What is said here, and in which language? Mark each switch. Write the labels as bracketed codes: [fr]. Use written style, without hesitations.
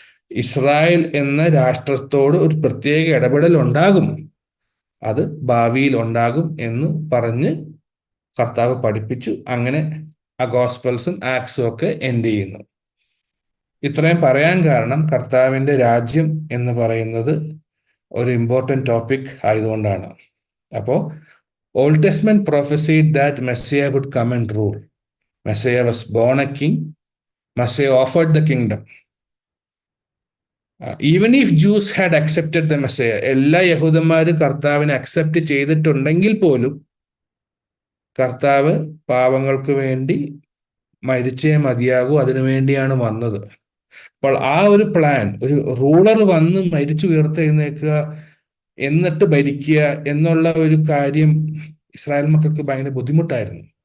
[ml] Israel എന്ന രാഷ്ട്രത്തോട് ഒരു പ്രത്യേക ഇടപെടൽ ഉണ്ടാകും, അത് ഭാവിയിൽ ഉണ്ടാകും എന്ന് പറഞ്ഞ് കർത്താവ് പഠിപ്പിച്ചു. അങ്ങനെ ആ ഗോസ്പൽസും ആക്സും ഒക്കെ എൻഡ് ചെയ്യുന്നു. ഇത്രയും പറയാൻ കാരണം കർത്താവിന്റെ രാജ്യം എന്ന് പറയുന്നത് ഒരു ഇമ്പോർട്ടൻറ്റ് ടോപ്പിക് ആയതുകൊണ്ടാണ്. [en] അപ്പോൾ Old Testament prophesied that Messiah would come and rule. Messiah was born a king. Messiah offered the kingdom. Even if Jews had accepted the Messiah, [ml] എല്ലാ യഹൂദന്മാരും കർത്താവിനെ അക്സെപ്റ്റ് ചെയ്തിട്ടുണ്ടെങ്കിൽ പോലും കർത്താവ് പാവങ്ങൾക്ക് വേണ്ടി മരിച്ചേ മതിയാകൂ, അതിനുവേണ്ടിയാണ് വന്നത്. അപ്പോൾ ആ ഒരു പ്ലാൻ, ഒരു റൂളർ വന്ന് മരിച്ചു ഉയർത്തെഴുന്നേൽക്കുക, എന്നിട്ട് ഭരിക്കുക എന്നുള്ള ഒരു കാര്യം ഇസ്രായേൽ മക്കൾക്ക് ഭയങ്കര ബുദ്ധിമുട്ടായിരുന്നു.